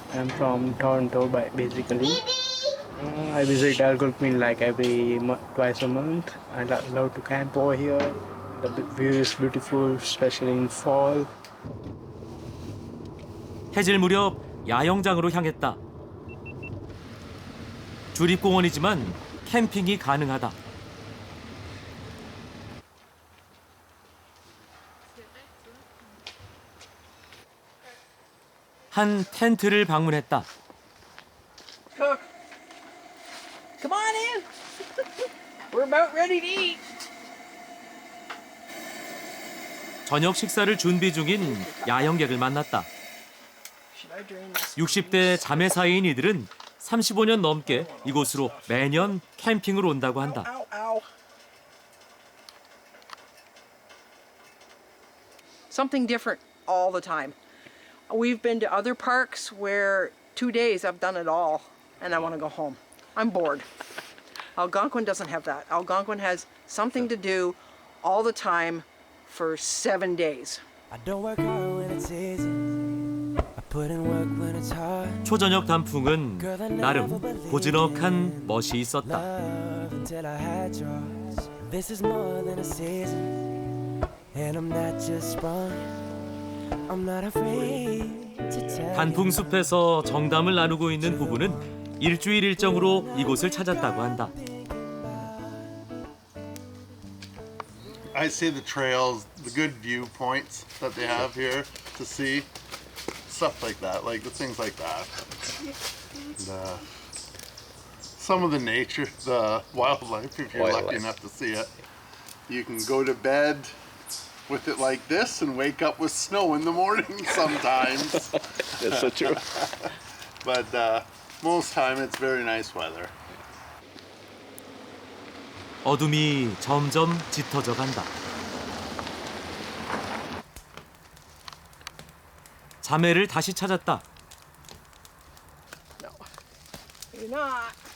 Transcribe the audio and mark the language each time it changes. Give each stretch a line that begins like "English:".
English: I'm from Toronto, basically. I visit Algonquin like twice a month. I love to camp over here. The view is beautiful, especially in fall.
Korean: 해질 무렵 야영장으로 향했다. 주립공원이지만 캠핑이 가능하다. 한 텐트를 방문했다.
English: Come on in. We're about ready to eat.
Korean: 저녁 식사를 준비 중인 야영객을 만났다. 60대 자매 사이인 이들은 35년 넘게 이곳으로 매년 캠핑을 온다고 한다.
English: Ow, ow. Something different all the time. We've been to other parks where 2 days I've done it all and I want to go home. I'm bored. Algonquin doesn't have that. Algonquin has something to do all the time for 7 days. I don't work hard when it's easy. I put in work when it's hard.
Korean: 초저녁 단풍은 나름 고즈넉한 멋이 있었다.
English: Love until I had yours. This is more than a season. And I'm not just sprung. I'm not afraid to tell.
Korean: 단풍 숲에서 정담을 나누고 있는 부부는 일주일 일정으로 이곳을 찾았다고 한다.
English: I say the trails, the good viewpoints that they have here to see, stuff like that, like the things like that. And, some of the nature, the wildlife, if you're lucky enough to see it. You can go to bed with it like this and wake up with snow in the morning sometimes. That's so true. But most time it's very nice weather.
Korean: 어둠이 점점 짙어져 간다. 자매를 다시 찾았다.
English: You're not.